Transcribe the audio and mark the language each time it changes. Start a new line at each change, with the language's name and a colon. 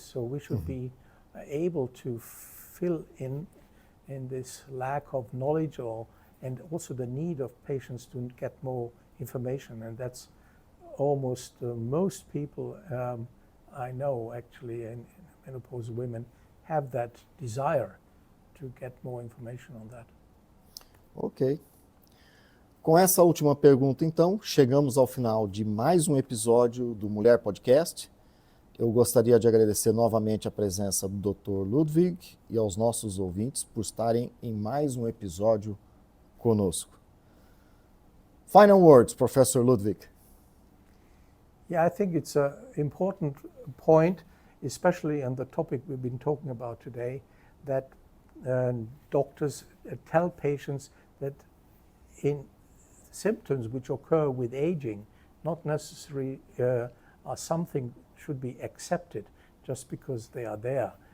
English: So we should be able to fill in this lack of knowledge and also the need of patients to get more information. And that's almost most people I know actually, and menopause women have that desire to get more information on that. Ok.
Portuguese: Com essa última pergunta, então, chegamos ao final de mais um episódio do Mulher PODcast. Eu gostaria de agradecer novamente a presença do Dr. Ludwig e aos nossos ouvintes por estarem em mais um episódio conosco.
English: Final words, Professor Ludwig. Yeah, I think it's an important point, especially on the topic we've been talking about today, that doctors tell patients that in symptoms which occur with aging, not necessarily are something should be accepted just because they are there.